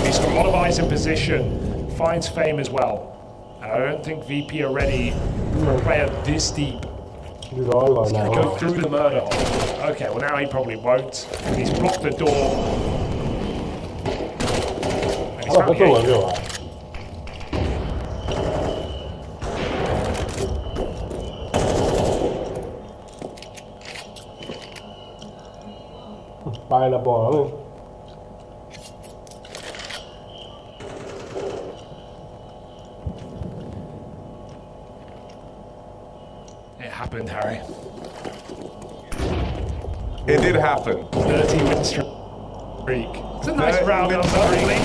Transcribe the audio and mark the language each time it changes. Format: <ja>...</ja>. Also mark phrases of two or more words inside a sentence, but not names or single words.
<en>He's got a lot of eyes in position. Finds Fame as well. And I don't think VP are ready for a player this deep. He's all right He's now. going to go through the murder hole. Okay, well now he probably won't. He's blocked the door. And he's</en> <zh>我</zh> <en>found</en> <zh>做</zh> <en>the</en> <zh>完</zh> <en>gate.</en> <zh>就完。</zh> <th>ไปละบอกแล้ว</th> <en>It happened, Harry. It did happen. 30 win streak. It's a nice round number, please.</en>